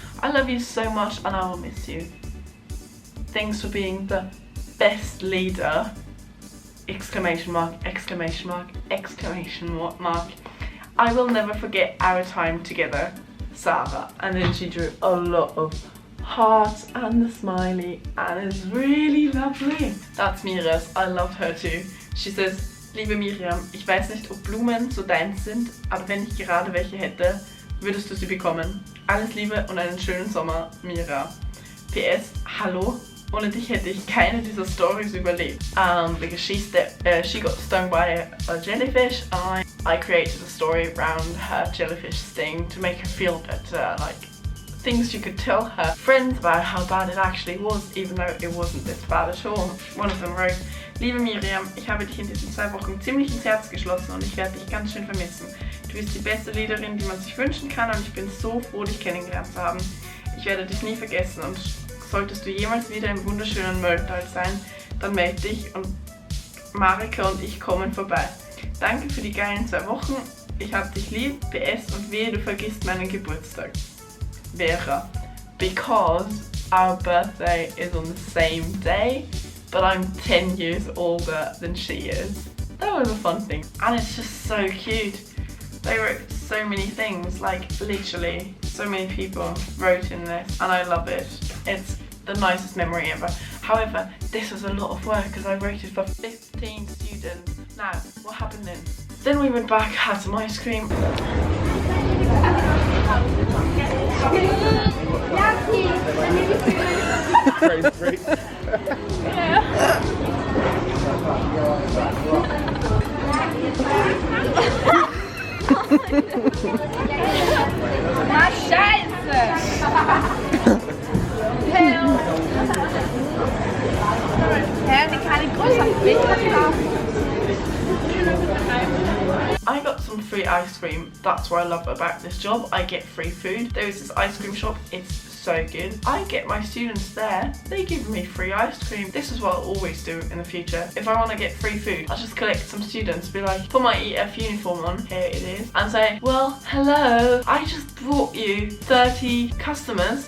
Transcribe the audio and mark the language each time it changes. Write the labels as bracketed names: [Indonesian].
[English] I love you so much and I will miss you. Thanks for being the best leader." Exclamation mark, exclamation mark, exclamation mark. "I will never forget our time together, Sarah." And then she drew a lot of hearts and the smiley and it's really lovely. That's Mira's. I loved her too. She says, [German] "Liebe Miriam, ich weiß nicht, ob Blumen so deins sind, aber wenn ich gerade welche hätte, würdest du sie bekommen. Alles Liebe und einen schönen Sommer, Mira. PS, hallo, ohne dich hätte ich keine dieser Stories überlebt." [English] Because she got stung by a jellyfish and I created a story around her jellyfish sting to make her feel better, like things you could tell her friends about how bad it actually was, even though it wasn't this bad at all. One of them wrote, [German] "Liebe Miriam, ich habe dich in diesen 2 Wochen ziemlich ins Herz geschlossen und ich werde dich ganz schön vermissen. Du bist die beste Leaderin, die man sich wünschen kann und ich bin so froh, dich kennengelernt zu haben. Ich werde dich nie vergessen und solltest du jemals wieder im wunderschönen Malta sein, dann melde dich und Marika und ich kommen vorbei. Danke für die geilen 2 Wochen. Ich hab dich lieb. PS und wehe, du vergisst meinen Geburtstag. Vera. [English] Because our birthday is on the same day, but I'm 10 years older than she is." That was a fun thing. And it's just so cute. They wrote so many things, like literally so many people wrote in this and I love it. It's the nicest memory ever. However, this was a lot of work because I wrote it for 15 students. Now, what happened then? Then we went back, had some ice cream. [German] Na Scheiße! Die kann ich größer kaufen. [English] I got some free ice cream. That's what I love about this job. I get free food. There is this ice cream shop. It's so good. I get my students there. They give me free ice cream. This is what I'll always do in the future. If I want to get free food, I'll just collect some students, be like, put my EF uniform on, here it is, and say, "Well, hello, I just brought you 30 customers.